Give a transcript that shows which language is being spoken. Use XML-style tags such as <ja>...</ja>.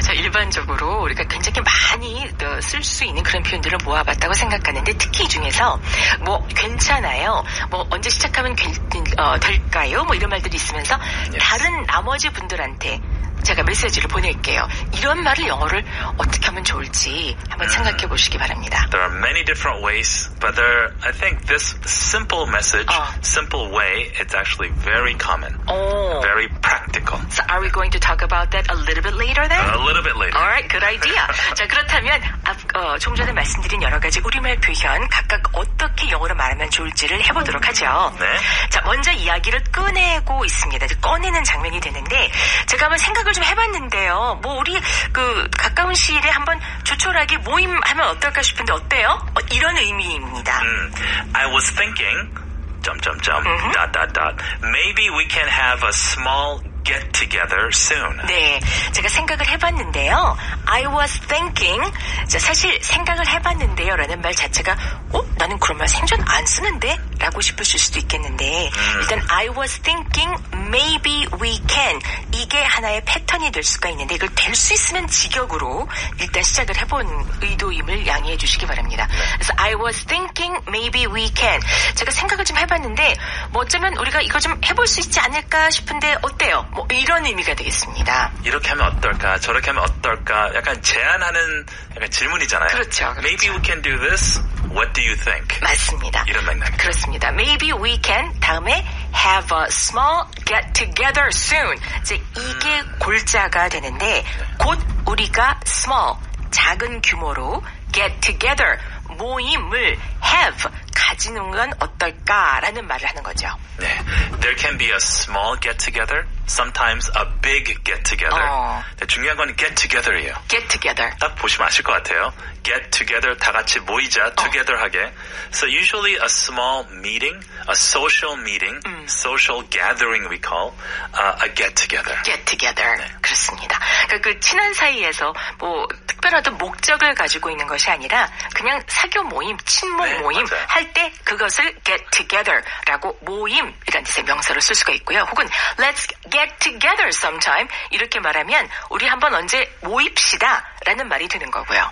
<ko>자, 일반적으로 우리가 굉장히 많이 쓸 수 있는 그런 표현들을 모아봤다고 생각하는데 특히 이 중에서 뭐 괜찮아요. 뭐 언제 시작하면 될까요? 뭐 이런 말들이 있으면서</ko> <en>Yes.</en> <ko>다른 나머지 분들한테 제가 메시지를 보낼게요. 이런 말을 영어를 어떻게 하면 좋을지 한번 생각해 보시기 바랍니다.</ko> <en>There are many different ways, but I think this simple message, simple way, it's actually very common, very practical. So are we going to talk about that a little bit later then? A little bit later. Alright, good idea.</en> <ko>자, 그렇다면 좀 전에 말씀드린 여러 가지 우리말 표현 각각 어떻게 영어로 말하면 좋을지를 해보도록 하죠. 네. 자, 먼저 이야기를 꺼내고 있습니다. 꺼내는 장면이 되는데 제가 한번 생각을 좀 해봤는데요. 뭐 우리 가까운 시일에 한번 조촐하게 모임하면 어떨까 싶은데 어때요? 이런 의미입니다.</ko> <en>I was thinking, ... Maybe we can have a small get together soon.</en> <ko>네, 제가 생각을 해봤는데요.</ko> <en>I was thinking.</en> <ko>자, 사실 생각을 해봤는데요 라는 말 자체가 나는 그런 말 생전 안 쓰는데? 라고 싶으실 수도 있겠는데 일단</ko> <en>I was thinking maybe we can.</en> <ko>이게 하나의 패턴이 될 수가 있는데 이걸 될 수 있으면 직역으로 일단 시작을 해본 의도임을 양해해 주시기 바랍니다. 그래서</ko> <en>I was thinking maybe we can.</en> <ko>제가 생각을 좀 해봤는데 뭐 어쩌면 우리가 이거 좀 해볼 수 있지 않을까 싶은데 어때요? 뭐 이런 의미가 되겠습니다. 이렇게 하면 어떨까? 저렇게 하면 어떨까? 약간 제안하는 약간 질문이잖아요. 그렇죠.</ko> <en>Maybe we can do this. What do you think?</en> <ko>맞습니다. 이런 맥락. 그렇습니다.</ko> <en>Maybe we can</en> <ko>다음에</ko> <en>have a small get together soon.</en> <ko>이제 이게 골자가 되는데 곧 우리가 small 작은 규모로 get together 모임을 have 가지는 건 어떨까라는 말을 하는 거죠. 네.</ko> <en>There can be a small get together, sometimes a big get together.</en> <ko>네, 중요한 건 get together이에요.</ko> <en>Get together.</en> <ko>딱 보시면 아실 것 같아요. Get together, 다 같이 모이자, together 하게.</ko> <en>So usually a small meeting, a social meeting, social gathering we call a get together. Get together.</en> <ko>네. 그렇습니다. 그러니까 그 친한 사이에서 뭐 특별한 어떤 목적을 가지고 있는 것이 아니라 그냥 사교 모임, 친목 네, 모임 맞아요. 할 때 그것을 get together라고 모임이라는 뜻의 명사로 쓸 수가 있고요. 혹은</ko> <en>let's get together sometime</en> <ko>이렇게 말하면 우리 한번 언제 모입시다 라는 말이 되는 거고요.</ko>